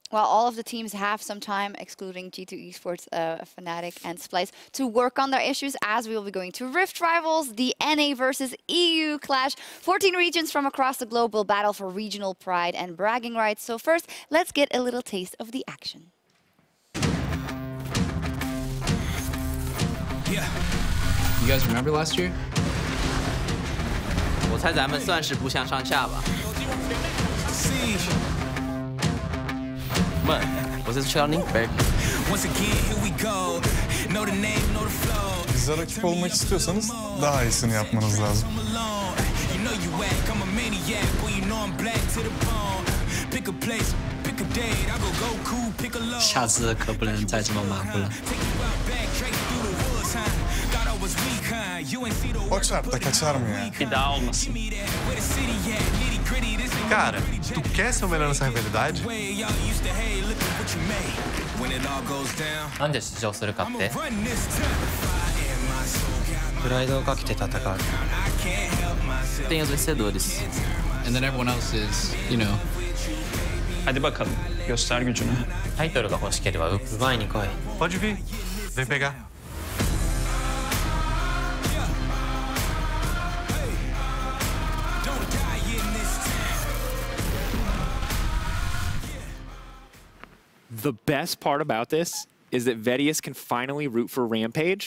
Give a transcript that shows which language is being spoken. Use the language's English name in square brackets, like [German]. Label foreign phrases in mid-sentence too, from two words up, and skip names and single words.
[English] Well, all of the teams have some time, excluding G2 Esports, Fnatic, and Splice, to work on their issues, as we will be going to Rift Rivals, the NA versus EU clash. 14 regions from across the globe will battle for regional pride and bragging rights. So first, let's get a little taste of the action. Yeah. You guys remember last year? [Chinese] 我猜咱们算是不相上下吧。问，我是 Chilling Baby. [Turkish] Güzel rakip olmak istiyorsanız daha iyisini yapmanız lazım. O çarpta kaçar mı ya? Bir daha olmasın. [Portuguese] Cara, tu quer ser o melhor nessa rivalidade? [Japanese] なんで出場するかってプライドをかけて戦う [Portuguese] Tem os vencedores. [English] And then everyone else is, you know. [Turkish] Hadi bakalım, göster gücünü. [Japanese] タイトルが欲しければ奪いに来い [Portuguese] Pode vir, vem pegar. [English] The best part about this is that Vedius can finally root for Rampage.